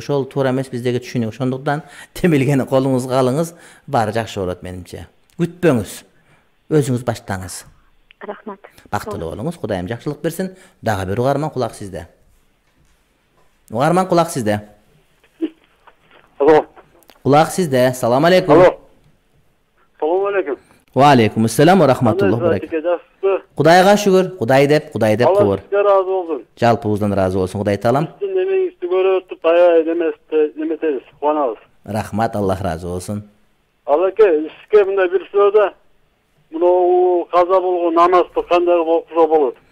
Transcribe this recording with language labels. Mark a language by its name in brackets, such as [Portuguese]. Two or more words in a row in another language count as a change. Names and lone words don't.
[Kyrgyz] Ошол туура эмес, биздеги түшүнүк. Ошондуктан демилгени колуңузга алыңыз, баары жакшы болот менимче. Күтпөңүз. Өзүңүз баштаңыз. Рахмат. Бактылуу болуңуз, Кудайым жакшылык берсин. Дагы бир угарман, кулак сизде. Угарман, кулак сизде. Алло. Кулак сизде. [Arabic] سلام عليكم. [Kyrgyz] Алло. [Arabic] سلام عليكم. وعليكم السلام ورحمة الله وبركاته. [Kyrgyz] Кудайга шүгүр. Кудай деп кубур. Алла сизге разы болсун. Жалпыбыздан разы болсун, Кудай таалам. Сиздин эмеңизди көрүп, аябай неметебиз, кубанабыз. Рахмат, Аллах разы болсун. Алаке, сизге мындай бир суроо да. Мына каза болгон намазды кандай окуса болот?